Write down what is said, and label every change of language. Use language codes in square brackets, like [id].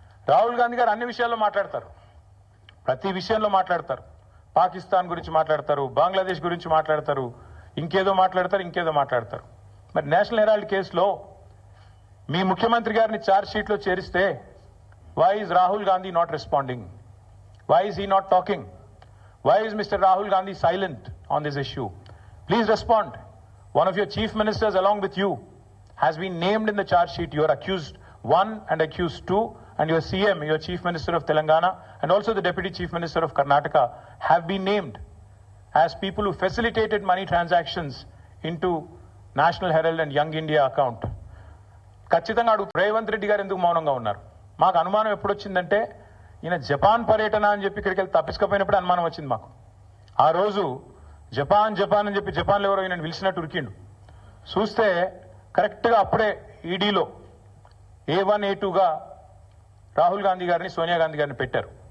[te] రాహుల్ గాంధీ గారు అన్ని విషయాల్లో మాట్లాడతారు, ప్రతి విషయంలో మాట్లాడతారు. పాకిస్తాన్ గురించి మాట్లాడతారు, బంగ్లాదేశ్ గురించి మాట్లాడతారు, ఇంకేదో మాట్లాడతారు. మరి నేషనల్ హెరాల్డ్ కేసులో మీ ముఖ్యమంత్రి గారిని ఛార్జ్ షీట్లో చేరిస్తే [en] why is Rahul Gandhi not responding? Why is he not talking? Why is Mr. Rahul Gandhi silent on this issue? Please respond. One of your chief ministers along with you has been named in the charge sheet. You are accused 1 and accused 2, and your CM, your chief minister of Telangana, and also the deputy chief minister of Karnataka have been named as people who facilitated money transactions into National Herald and Young India account. [te] ఖచ్చితంగా అడుగు రేవంత్ రెడ్డి గారు ఎందుకు మౌనంగా ఉన్నారు? మాకు అనుమానం ఎప్పుడు వచ్చిందంటే ఈయన జపాన్ పర్యటన అని చెప్పి ఇక్కడికి వెళ్ళి తప్పించుకపోయినప్పుడు అనుమానం వచ్చింది మాకు. ఆ రోజు జపాన్ అని చెప్పి జపాన్లో ఎవరో ఈయన పిలిచినట్టు ఉరికిండు. చూస్తే కరెక్ట్గా అప్పుడే ఈడీలో A1 A2గా రాహుల్ గాంధీ గారిని, సోనియా గాంధీ గారిని పెట్టారు.